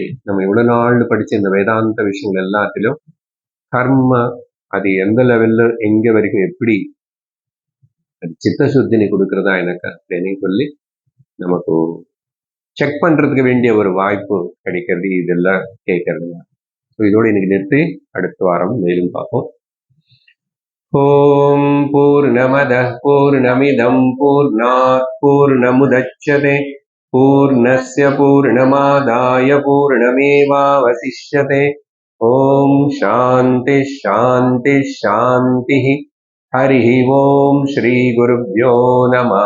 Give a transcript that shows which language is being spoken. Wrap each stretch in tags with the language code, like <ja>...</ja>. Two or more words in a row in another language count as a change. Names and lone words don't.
<ta>நம்ம இவ்வளவு நாள் படிச்ச இந்த வேதாந்த விஷயங்கள் எல்லாத்திலும் கர்ம அது எந்த லெவல்ல எங்க வரைக்கும் எப்படி அது சித்தசுத்தினி கொடுக்கறதா எனக்கு அப்படின்னு சொல்லி நமக்கு செக் பண்றதுக்கு வேண்டிய ஒரு வாய்ப்பு கிடைக்கிறது இதெல்லாம் கேட்கறது. இதோட இன்னைக்கு நிறுத்தி அடுத்த வாரம் மேலும் பார்ப்போம்.</ta> <sa>ओम् पूर्णमदः पूर्णमिदम् पूर्णात् पूर्णमुदच्यते पूर्णस्य पूर्णमादाय पूर्णमेवावशिष्यते। ॐ शान्ति शान्ति शान्तिः। हरिः ॐ श्रीगुरुभ्यो नमः।</sa>